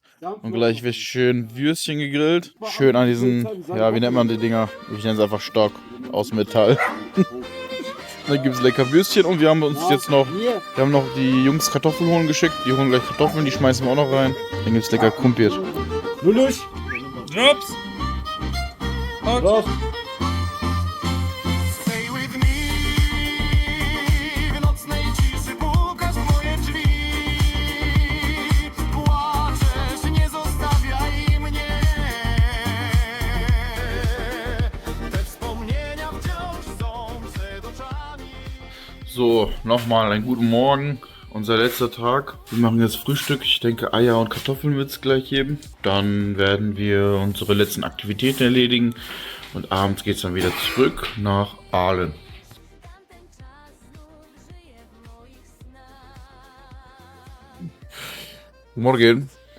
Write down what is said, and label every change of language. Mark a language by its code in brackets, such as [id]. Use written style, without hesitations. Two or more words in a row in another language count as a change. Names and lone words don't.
[de] Und gleich wird schön Würstchen gegrillt. Schön an diesen, ja, wie nennt man die Dinger? Ich nenne es einfach Stock aus Metall. Dann gibt es lecker Würstchen und wir haben uns jetzt noch, die Jungs Kartoffeln holen geschickt. Die holen gleich Kartoffeln, die schmeißen wir auch noch rein. Dann gibt es lecker Kumpir. [pl] Luluś! Drops! Chodź! [en] Stay with me, [pl] w nocnej ciszy pukasz w moje drzwi. Płaczesz, nie zostawiaj mnie. Te wspomnienia wciąż są przed oczami. [de] So, nochmal einen guten Morgen. Unser letzter Tag. Wir machen jetzt Frühstück. Ich denke, Eier und Kartoffeln wird es gleich geben. Dann werden wir unsere letzten Aktivitäten erledigen. Und abends geht es dann wieder zurück nach Aalen. Morgen.